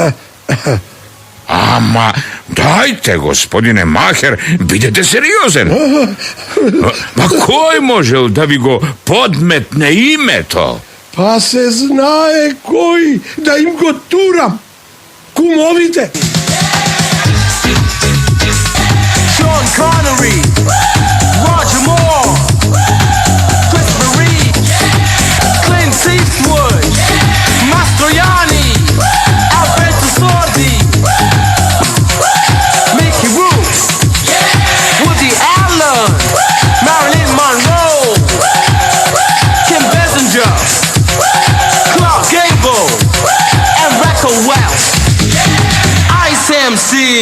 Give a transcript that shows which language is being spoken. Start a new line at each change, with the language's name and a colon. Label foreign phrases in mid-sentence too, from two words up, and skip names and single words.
Macedonian: Ама, дајте, господине Махер, бидете сериозен. Па кој можел да ви го подметне името? Па се знае кој да им го турам. Кумовите. Sean Connery, Roger Moore, Christopher Reeve, Clint Eastwood, Mastroianni, Alberto Sordi, Mickey Rourke, Woody Allen, Marilyn Monroe, Kim Basinger, Clark Gable, and Rocco Welch, Ice MC.